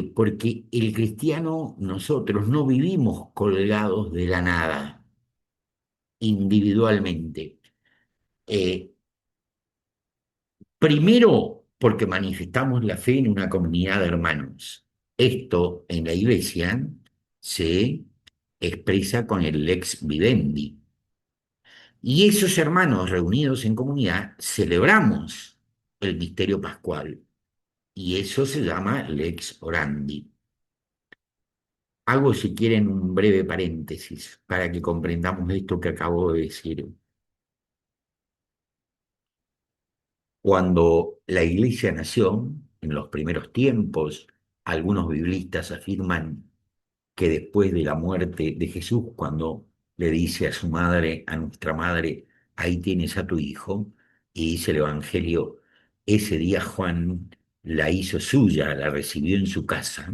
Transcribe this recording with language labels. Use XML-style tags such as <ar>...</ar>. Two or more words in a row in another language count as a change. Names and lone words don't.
<es>Porque el cristiano, nosotros no vivimos colgados de la nada, individualmente. Eh, Primero, porque manifestamos la fe en una comunidad de hermanos. Esto en la iglesia se expresa con el</es> <la>lex vivendi.</la> <es>Y esos hermanos reunidos en comunidad celebramos el misterio pascual. Y eso se llama</es> <la>lex orandi.</la> <es>Hago, si quieren, un breve paréntesis para que comprendamos esto que acabo de decir. Cuando la iglesia nació, en los primeros tiempos, algunos biblistas afirman que después de la muerte de Jesús, cuando le dice a su madre, a nuestra madre, ahí tienes a tu hijo, y dice el Evangelio, ese día Juan la hizo suya, la recibió en su casa.</es>